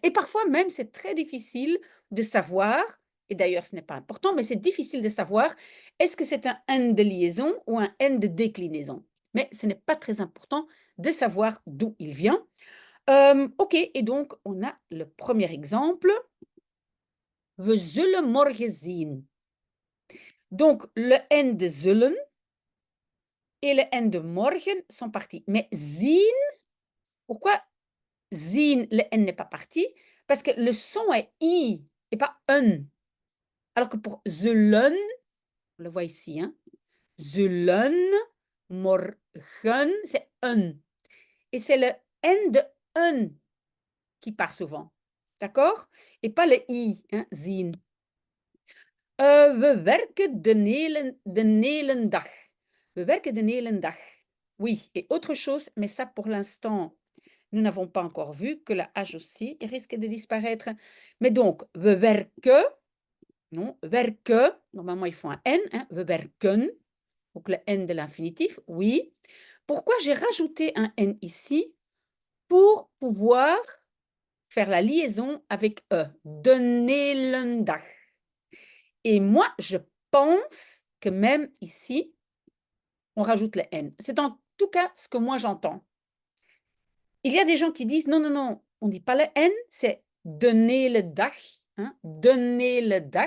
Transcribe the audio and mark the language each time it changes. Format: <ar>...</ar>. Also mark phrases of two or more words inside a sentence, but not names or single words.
<fr>Et parfois même, c'est très difficile de savoir, et d'ailleurs ce n'est pas important, mais c'est difficile de savoir, est-ce que c'est un N de liaison ou un N de déclinaison. Mais ce n'est pas très important de savoir d'où il vient. OK, et donc on a le premier exemple.</fr> <nl>We zullen morgen zien.</nl> <fr>Donc le N de zullen et le N de morgen sont partis. Mais zien, pourquoi zien, le N n'est pas parti? Parce que le son est I et pas un. Alors que pour zullen, on le voit ici, hein,</fr> <nl>zullen, morgen,</nl> <fr>c'est un. Et c'est le N de un qui part souvent. D'accord? Et pas le I, hein,</fr> <nl>zien. We werken de hele dag. We werken de hele dag.</nl> <fr>Oui, et autre chose, mais ça pour l'instant, nous n'avons pas encore vu que la H aussi risque de disparaître. Mais donc,</fr> <nl>we werken, non, werken,</nl> <fr>normalement il faut un N, hein,</fr> <nl>we werken,</nl> <fr>donc le N de l'infinitif, oui. Pourquoi j'ai rajouté un N ici? Pour pouvoir faire la liaison avec E,</fr> <nl>de hele dag.</nl> <fr>Et moi, je pense que même ici, on rajoute le N. C'est en tout cas ce que moi j'entends. Il y a des gens qui disent non, non, non, on ne dit pas le N, c'est donner le dag, hein, donner le dag.</fr>